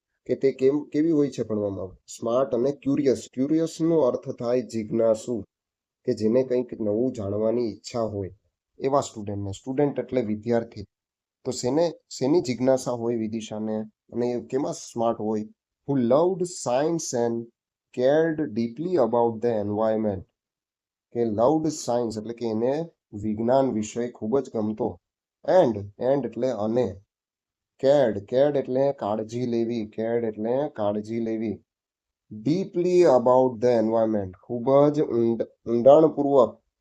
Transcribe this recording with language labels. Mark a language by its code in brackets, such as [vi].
[gu] કે તે કેવી હોય છે ભણવામાં? સ્માર્ટ અને ક્યુરિયસ. ક્યુરિયસ નો અર્થ થાય જિજ્ઞાસુ, કે જેને કંઈક નવું જાણવાની ઈચ્છા હોય એવા સ્ટુડન્ટને. સ્ટુડન્ટ એટલે વિદ્યાર્થી. તો શેની જિજ્ઞાસા હોય વિદિશાને, અને એ કેમાં સ્માર્ટ હોય? [en] who loved science and cared deeply about the environment. [gu] કે [en] loved science [gu] એટલે કે એને વિજ્ઞાન વિષય ખૂબ જ ગમતો. એન્ડ એટલે અને. cared એટલે કાળજી લેવી, કાળજી લેવી. [en] deeply about the environment [gu] ખૂબ જ ઊંડાણપૂર્વક.